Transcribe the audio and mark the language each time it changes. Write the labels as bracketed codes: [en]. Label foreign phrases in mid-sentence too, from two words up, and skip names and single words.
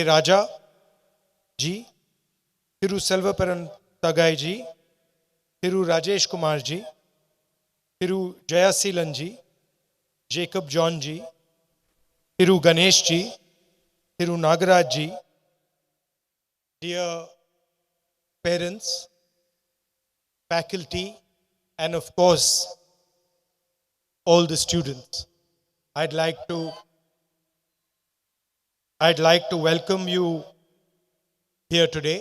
[en] Raja ji, Thiru Selvaparan Tagai ji, Thiru Rajesh Kumar ji, Thiru Jayasilan ji, Jacob John ji, Thiru Ganesh ji, Thiru Nagaraj ji, dear parents, faculty, and of course, all the students. I'd like to welcome you here today.